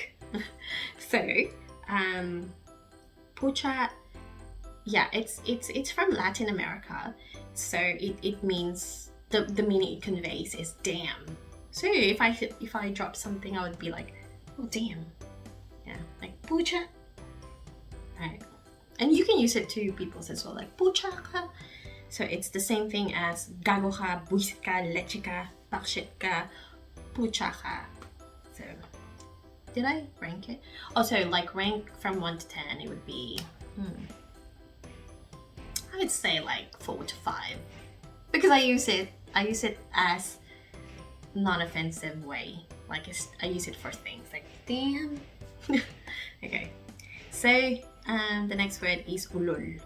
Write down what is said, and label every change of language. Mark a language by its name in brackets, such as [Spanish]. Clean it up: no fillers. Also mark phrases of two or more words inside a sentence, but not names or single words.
[English] So, pucha, yeah, it's from Latin America, so it means the meaning it conveys is damn. So if I drop something, I would be like, oh damn, yeah, like pucha. Alright, and you can use it to people as well, like [Filipino] pucha ka. [English] So it's the same thing as [Filipino] gago ka, buisit ka, leche ka, pakshit ka, pucha ka. [English] So did I rank it? Also, like rank from 1 to 10, it would be, I would say like 4 to 5, because I use it as non-offensive way. Like I use it for things like damn. Okay, so the next word is ulol.